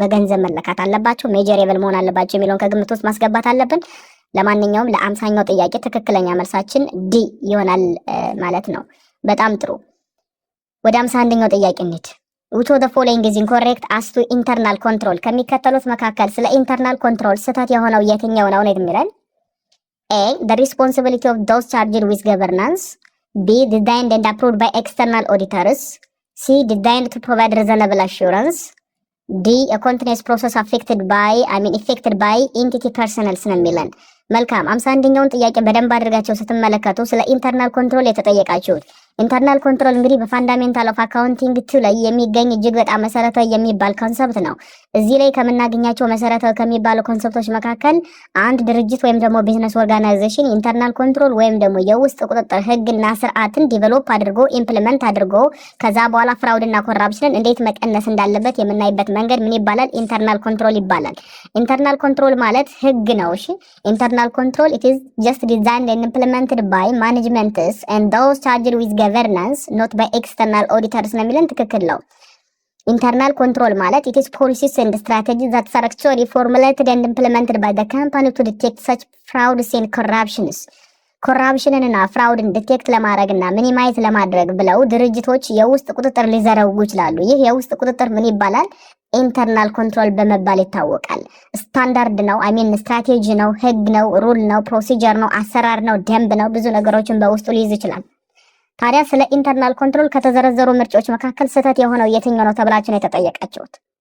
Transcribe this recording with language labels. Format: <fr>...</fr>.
<am>በገንዘብ መለካት አለባቸው። ሜጀሬብል መሆን አለባቸው የሚለውን ከግምት ውስጥ ማስገባት አለብን። ለማንኛውም ለ50ኛው ጥያቄ ትክክለኛ መልሳችን ዲ ይሆናል ማለት ነው። በጣም ጥሩ። ወደ 51ኛው ጥያቄ እንሂድ።</am> <en>Which of the following is incorrect as to internal control?</en> <am>ከሚከተሉት መካከል ስለ ኢንተርናል ኮንትሮል ስህተት የሆነው የትኛው ነው የሚለን?</am> <en>A the responsibility of those charged with governance, B designed and approved by external auditors, C designed to provide reasonable assurance, D a continuous process affected by entity personnel</en> <am>ነው የሚለን። መልካም 51ኛውን ጥያቄ በደንብ አድርጋችሁ ስትመለከቱ ስለ ኢንተርናል ኮንትሮል የተጠየቃችሁት ኢንተርናል ኮንትሮል እንግዲህ በፋንዳሜንታል ኦፍ አካውንቲንግ 2 ላይ የሚገኝ እጅግ በጣም መሰረታዊ የሚባል ኮንሰፕት ነው። እዚህ ላይ ከምናገኛቸው መሰረታዊ ከሚባሉ ኮንሰፕቶች መካከል አንድ ድርጅት ወይም ደግሞ ቢዝነስ ኦርጋናይዜሽን ኢንተርናል ኮንትሮል ወይም ደግሞ የውስጥ ቁጥጥር ህግና ስርዓትን ዲቨሎፕ አድርጎ ኢምፕሊመንት አድርጎ ከዛ በኋላ ፍራውድና ኮራፕሽንን እንዴት መቀነስ እንዳለበት የምናይበት መንገድ ምን ይባላል? ኢንተርናል ኮንትሮል ይባላል። ኢንተርናል ኮንትሮል ማለት ህግ ነው። እሺ ኢንተርናል ኮንትሮል</am> <en>it is just designed and implemented by managements and those charged with governance not by external auditors</en> <am>ነው የሚለን ትክክል ነው። ኢንተርናል ኮንትሮል ማለት</am> <en>it is policies and strategies that are actually formulated and implemented by the company to detect such frauds and corruptions</en> <am>ኮራፕሽንንና ፍራውድን ዲቴክት ለማድረግና ሚኒማይዝ ለማድረግ ብለው ድርጅቶች የውስጥ ቁጥጥር ሊዘረጉ ይችላሉ። ይህ የውስጥ ቁጥጥር ምን ይባላል? ኢንተርናል ኮንትሮል በመባል ይታወቃል። ስታንዳርድ ነው፣ ስትራቴጂ ነው፣ ህግ ነው፣ ሩል ነው፣ ፕሮሲጀር ነው፣ አሰራር ነው፣ ደንብ ነው። ብዙ ነገሮችን በውስጡ ሊይዝ ይችላል። ታዲያ ስለ ኢንተርናል ኮንትሮል ከተዘረዘሩ ምርጫዎች መካከል ስህተት የሆነው የትኛው ነው ተብላችሁ ነው የተጠየቃችሁት?</am>